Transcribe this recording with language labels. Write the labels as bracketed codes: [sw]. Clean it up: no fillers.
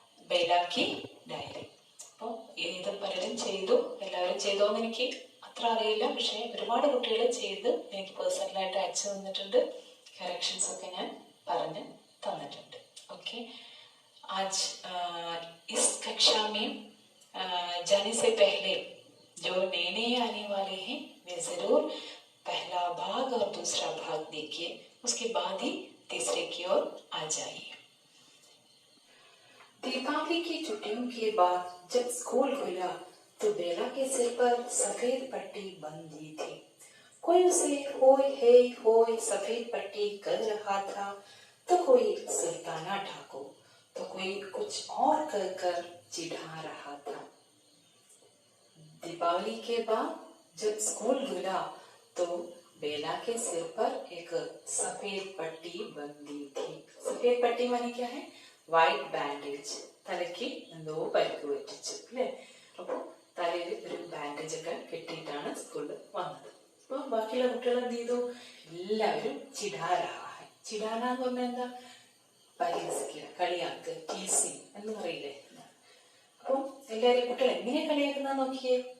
[ml] ബേലാക്കി diary. അപ്പോൾ ഇത് പലരും ചെയ്തു, എല്ലാവരും ചെയ്തോന്ന് എനിക്ക് അത്ര അറിയില്ല. പക്ഷേ ഒരുപാട് കുട്ടികൾ ചെയ്ത് എനിക്ക് പേഴ്സണലായിട്ട് അയച്ചു തന്നിട്ടുണ്ട്. കറക്ഷൻസ് ഒക്കെ ഞാൻ പറഞ്ഞ് തന്നിട്ടുണ്ട്. [hi] ഓക്കെ, आज इस कक्षा में जाने से पहले जो नए नए आने वाले हैं वे जरूर पहला भाग और दूसरा भाग देखिए, उसके बाद ही तीसरे की ओर आ जाइए. दीपावली की छुट्टियों के बाद जब स्कूल खुला तो बेला के सिर पर सफेद पट्टी बंधी थी. कोई उसे होय हे होय सफेद पट्टी कर रहा था, तो कोई सुल्ताना ठाकुर, तो कोई कुछ और कर चिढ़ा रहा था. दीपावली के बाद जब स्कूल खुला तो बेला के सिर पर एक सफेद पट्टी बंधी थी. सफेद पट्टी माने क्या है? [en] White bandage. [ml] തലയ്ക്ക് എന്തോ പരിക്ക് പറ്റിച്ചു അല്ലേ. അപ്പോൾ തലയിൽ ഒരു ബാൻഡേജ് ഒക്കെ കെട്ടിയിട്ടാണ് സ്കൂളിൽ വന്നത്. അപ്പോൾ ബാക്കിയുള്ള കുട്ടികൾ എന്ത് ചെയ്തു? എല്ലാവരും ചിടാരാഹായി. ചിടാന എന്ന് പറഞ്ഞാൽ എന്താ? പരിഹസിക്കുക, കളിയാക്കുക, ടീസിങ് എന്ന് പറയില്ലേ. അപ്പം എല്ലാവരും കുട്ടികൾ എങ്ങനെ കളിയാക്കുന്ന നോക്കിയേ.